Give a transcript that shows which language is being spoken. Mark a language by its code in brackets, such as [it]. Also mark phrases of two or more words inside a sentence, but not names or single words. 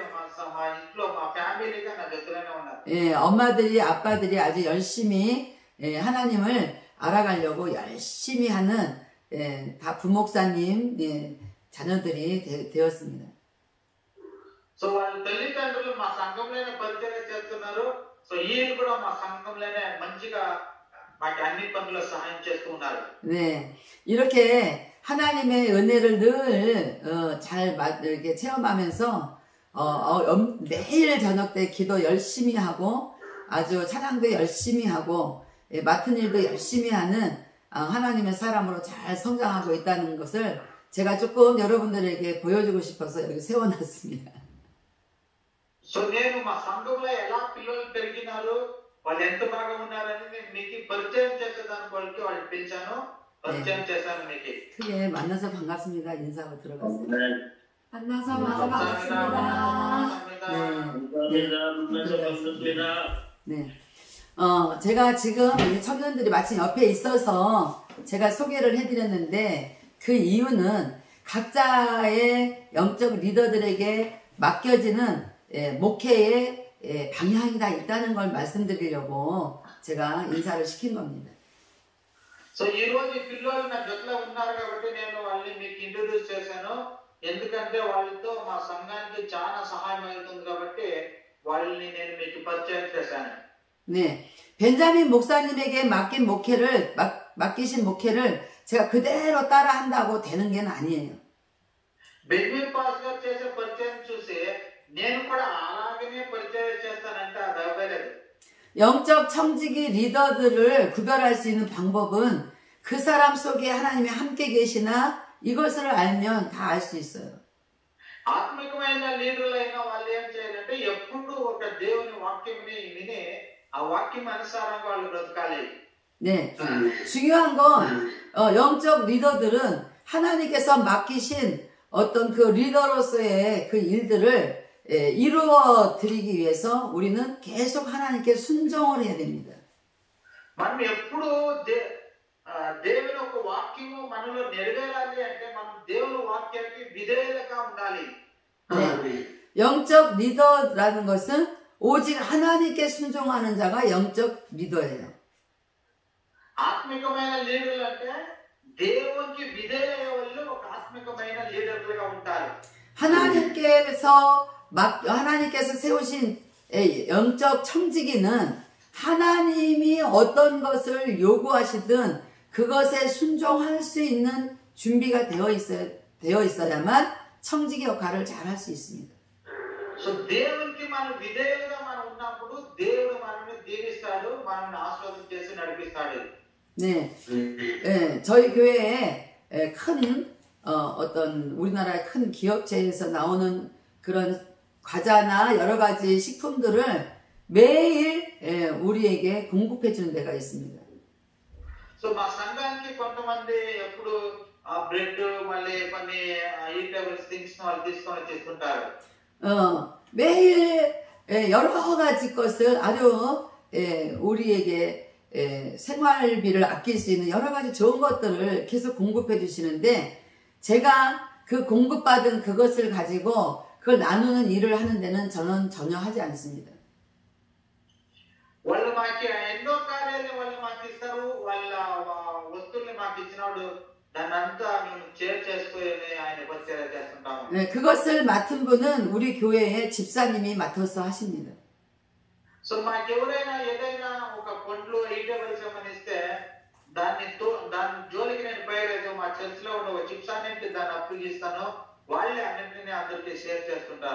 [te] మా ఇంట్లో మా ఫ్యామిలీగా నా దగ్గరనే ఉన్నారు. [ko] 예, 엄마들이 아빠들이 아주 열심히 하나님을 알아가려고 열심히 하는 다 부목사님 자녀들이 되었습니다. [te] సో వాళ్ళ తల్లిదండ్రులు మా సంఘంలోనే పరిచయం చేస్తున్నారు. సో ఈయన కూడా మా సంఘంలోనే మంచిగా మాకు అన్ని పనులు సహాయం చేస్తూ ఉన్నారు. [ko] 네, 이렇게 하나님의 은혜를 늘 잘 이렇게 체험하면서 매일 저녁 때 기도 열심히 하고 아주 찬양도 열심히 하고 맡은 일도 열심히 하는 하나님의 사람으로 잘 성장하고 있다는 것을 제가 조금 여러분들에게 보여주고 싶어서 여기 세워놨습니다. [te] సో నేను మా సంఘంలో ఎలా పిల్లలు పెరిగినారు, వాళ్ళు ఎంత బాగా ఉన్నారని నేను మీకు పరిచయం చేసేదానికి వాళ్ళకి వాళ్ళు పెంచాను, పరిచయం చేశాను మీకు. [ko] 크게 만나서 반갑습니다. 인사하고 들어가세요. 만나서 감사합니다. 반갑습니다. 감사합니다. 네. 제가 지금 이 청년들이 마침 옆에 있어서 제가 소개를 해드렸는데 그 이유는 각자의 영적 리더들에게 맡겨지는 목회의 방향이 다 있다는 걸 말씀드리려고 제가 인사를 시킨 겁니다. [te] సో ఈ రోజు ఈ పిల్లలు నా జట్లో ఉన్నారు కాబట్టి నేను వాళ్ళని మీకు ఇంట్రొడ్యూస్ చేశాను. ఎందుకంటే వాళ్ళతో మా సంఘానికి చాలా సహాయం అవుతుంది కాబట్టి వాళ్ళని నేను మీకు పరిచయం చేశాను. [ko] 네, 벤자민 목사님에게 맡기신 목회를 제가 그대로 따라 한다고 되는 게 아니에요. [te] బెంజమిన్ పాస్ గారు చేసే పరిచయం చూసి నేను కూడా అలాగనే పరిచయం చేస్తానంటే అది అవ్వలేదు. [ko] 영적 청지기 리더들을 구별할 수 있는 방법은 그 사람 속에 하나님이 함께 계시나 이것을 알면 다 알 수 있어요. [te] ఆత్మికమైన లీడర్లైన వాళ్ళు ఏం చేయాలంటే ఎప్పుడు ఒక దేవుని వాక్యంని విని ఆ వాక్యం అనుసారంగా వాళ్ళు బ్రతకాలి. [ko] 네, 중요한 건 영적 리더들은 하나님께서 맡기신 어떤 그 리더로서의 그 일들을 이루어 드리기 위해서 우리는 계속 하나님께 순종을 해야 됩니다. [te] మనం ఎప్పుడు దేవుని యొక్క వాక్యము మనలో నెరవేరాలి అంటే మనం దేవుని వాక్యానికి విధేయులుగా ఉండాలి. [ko] 네, 영적 리더라는 것은 오직 하나님께 순종하는 자가 영적 리더예요. [te] ఆత్మికమైన లీడర్లు అంటే దేవునికి విధేయులయ్యే వాళ్ళు ఒక ఆత్మికమైన లీడర్లుగా ఉంటారు. [ko] 하나님께서 세우신 영적 청지기는 하나님이 어떤 것을 요구하시든 그것에 순종할 수 있는 준비가 되어 있어야만 청지기 역할을 잘 할 수 있습니다. [te] సో దేవునికి మనం విధేయులుగా మనం ఉన్నప్పుడు దేవుడు మనల్ని దీవిస్తాడు, మనల్ని ఆశీర్వాదం చేసి నడిపిస్తాడు. [ko] 네, 저희 교회에 큰 어떤 우리나라의 큰 기업체에서 나오는 그런 과자나 여러 가지 식품들을 매일 우리에게 공급해 주는 데가 있습니다. [te] సో మా సంఘానికి కొంతమంది ఎప్పుడు బ్రెడ్ మళ్ళీ కొన్ని [en] eatables things [te] వాళ్ళు తీసుకొని చేస్తుంటారు. [ko] 매일 여러 가지 것을 아주 우리에게 생활비를 아낄 수 있는 여러 가지 좋은 것들을 계속 공급해 주시는데 제가 그 공급받은 그것을 가지고 그걸 나누는 일을 하는 데는 저는 전혀 하지 않습니다. [te] వాళ్ళు మాకు ఎన్నో కార్యాలు వాళ్ళు మాకు ఇస్తారు, వాళ్ళ వస్తువుల్ని మాకు ఇచ్చినప్పుడు దాన్ని అంతా మేము షేర్ చేసుకుని ఆయన పరిచయం చేస్తుంటాము. [ko] 네, 그것을 맡은 분은 우리 교회의 집사님이 맡아서 하십니다. [te] సో మాకు ఎవరైనా ఏదైనా ఒక పండ్లు ఈటబుల్స్ ఏమైనా ఇస్తే దాని జోలికి నేను పోయలేదు. మా చర్చ్ లో ఉన్న ఒక చిప్సానికి దాన్ని అప్పగిస్తాను, వాళ్ళే అన్నింటినీ అందరికీ షేర్ చేస్తుంటారు.